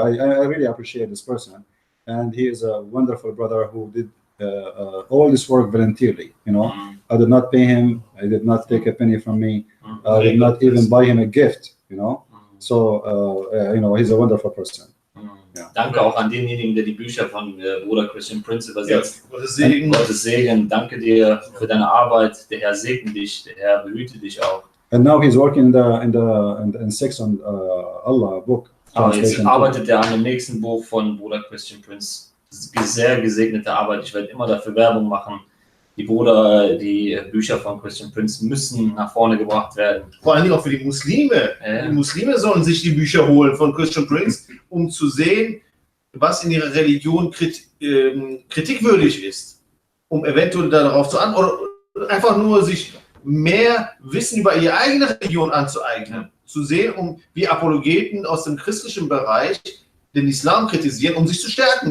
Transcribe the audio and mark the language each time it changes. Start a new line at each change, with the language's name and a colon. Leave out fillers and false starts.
English: I really appreciate this person, and he is a wonderful brother who did all this work voluntarily. I did not pay him. I did not take a penny from me. I did not even buy him a gift. So he's a wonderful person.
German: Ja. Danke auch an denjenigen, der die Bücher von Bruder Christian Prince übersetzt. Gottes Segen. Gottes Segen. Danke dir für deine Arbeit. Der Herr segne dich. Der Herr behüte dich auch.
English: And now he's working in Sex and Allah book.
German: Aber jetzt arbeitet er an dem nächsten Buch von Bruder Christian Prince. sehr gesegnete Arbeit. Ich werde immer dafür Werbung machen. Die Bücher von Christian Prince müssen nach vorne gebracht werden. Vor allen Dingen auch für die Muslime. Ja. Die Muslime sollen sich die Bücher holen von Christian Prince, um zu sehen, was in ihrer Religion kritikwürdig ist, um eventuell darauf zu antworten oder einfach nur sich mehr Wissen über ihre eigene Religion anzueignen, zu sehen, wie Apologeten aus dem christlichen Bereich den Islam kritisieren, um sich zu stärken.